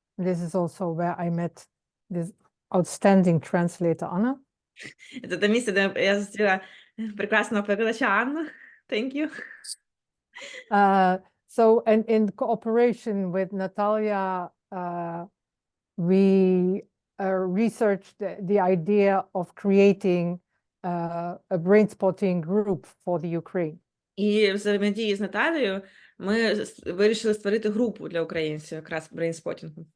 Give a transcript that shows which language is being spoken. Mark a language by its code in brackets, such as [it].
[en] This is also where I met this outstanding translator, Anna. [uk] Це те місце, де я зустріла прекрасного перекладача Анну. [en] Thank you. So, and in cooperation with Natalia, we researched the idea of creating a brainspotting group for the Ukraine. [uk] І взаємодії з Наталією ми вирішили створити групу для українців, якраз брейнспотінгу.